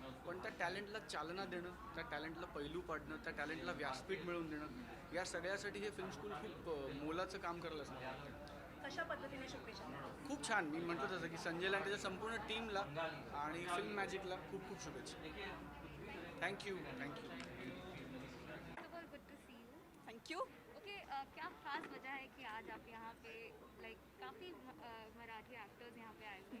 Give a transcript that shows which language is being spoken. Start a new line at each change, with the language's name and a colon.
Marathi: पण त्या टॅलेंटला चालना देणं, त्या टॅलेंटला पैलू पाडणं, त्या टॅलेंटला व्यासपीठ मिळवून देणं, या सगळ्यासाठी हे फिल्म स्कूल खूप मोलाचं काम करत असतं. कशा पद्धतीने शुभेच्छा? खूप छान. मी म्हणतो तसं की संजयला आणि त्याच्या संपूर्ण टीमला आणि फिल्म मॅजिकला खूप खूप शुभेच्छा.
English: Thank you. First of all, good to see you. Thank you.
Hindi: Okay, क्या खास वजह है कि आज आप यहाँ पे लाइक काफ़ी मराठी एक्टर्स यहाँ पे आए हुए हैं?